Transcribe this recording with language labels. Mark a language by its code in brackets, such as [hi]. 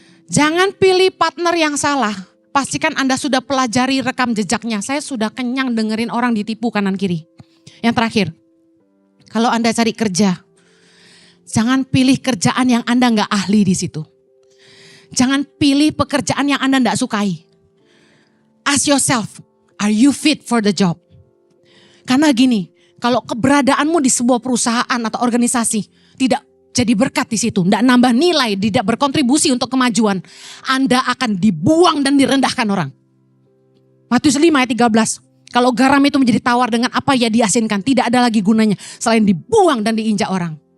[id] Jangan pilih partner yang salah. Pastikan Anda sudah pelajari rekam jejaknya. Saya sudah kenyang dengerin orang ditipu kanan kiri. Yang terakhir, kalau Anda cari kerja, jangan pilih kerjaan yang Anda gak ahli di situ. Jangan pilih pekerjaan yang Anda gak sukai. [en] Ask yourself, are you fit for the job? [id] Karena gini, kalau keberadaanmu di sebuah perusahaan atau organisasi tidak jadi berkat di situ, tidak nambah nilai, tidak berkontribusi untuk kemajuan, Anda akan dibuang dan direndahkan orang. Matius 5 ayat 13, kalau garam itu menjadi tawar dengan apa ya diasinkan, tidak ada lagi gunanya selain dibuang dan diinjak orang.